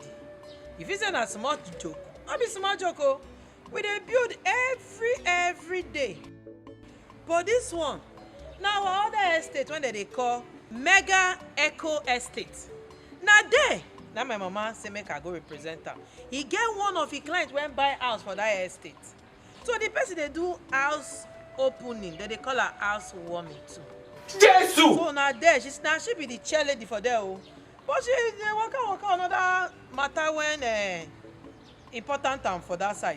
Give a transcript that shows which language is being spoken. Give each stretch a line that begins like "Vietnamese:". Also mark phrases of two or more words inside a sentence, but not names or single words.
Nigerian Pidgin: You feel say that small joke. Not be small joke, oh. We dey build every day. But this one, now our other estate when they call Mega Eco Estate. Now there, now my mama say make I go represent her. He get one of his clients when buy house for that estate. So the person they do house opening, they call her house warming too. Jesus! So now there, she be the chair lady for there, oh. But she work another matter when important time for that side.